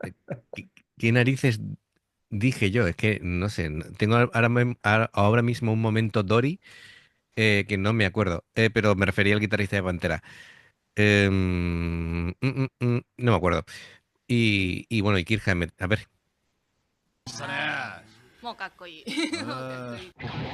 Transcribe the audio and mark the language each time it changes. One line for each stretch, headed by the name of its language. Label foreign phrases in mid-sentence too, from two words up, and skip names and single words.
Spanish: ¿Qué narices dije yo? Es que no sé, tengo ahora mismo un momento Dory que no me acuerdo, pero me refería al guitarrista de Pantera. No me acuerdo. Y bueno, y Kirk Hammett. A ver,
Japanese: たね。もうかっこいい。もうかっこいい。